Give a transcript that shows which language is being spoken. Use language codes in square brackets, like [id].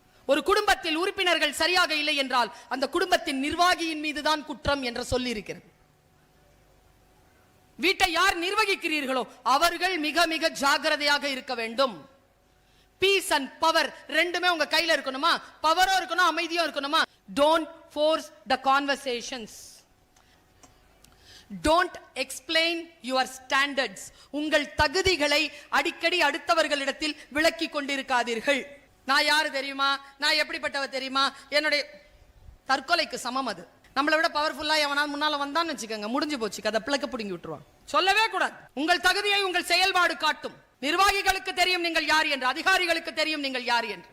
[ta] ஒரு குடும்பத்தில் உறுப்பினர்கள் சரியாக இல்லை என்றால் அந்த குடும்பத்தின் நிர்வாகியின் மீதுதான் குற்றம் என்ற சொல்லி இருக்கிறது. வீட்டை யார் நிர்வகிக்கிறீர்களோ அவர்கள் மிக மிக ஜாக்கிரதையாக இருக்க வேண்டும். [en] peace and power [ta] ரெண்டுமே உங்க கையில இருக்கணுமா? பவரும் இருக்கணும், அமைதியும் இருக்கணுமா? [en] Don't force the conversations. Don't explain your standards. [ta] உங்கள் தகுதிகளை அடிக்கடி அடுத்தவர்களிடத்தில் விளக்கி கொண்டிருக்காதீர்கள். நான் யாரு தெரியுமா? நான் எப்படிப்பட்டவ தெரியுமா? என்னுடைய தற்கொலைக்கு சமம் அது. நம்மளை விட பவர்ஃபுல்லா எவனா முன்னால வந்தான்னு வச்சுக்கோங்க, முடிஞ்சு போச்சு கதை. பிளக்க பிடுங்கி விட்டுருவான். சொல்லவே கூடாது. உங்கள் தகுதியை உங்கள் செயல்பாடு காட்டும். நிர்வாகிகளுக்கு தெரியும் நீங்கள் யார் என்று, அதிகாரிகளுக்கு தெரியும் நீங்கள் யார் என்று.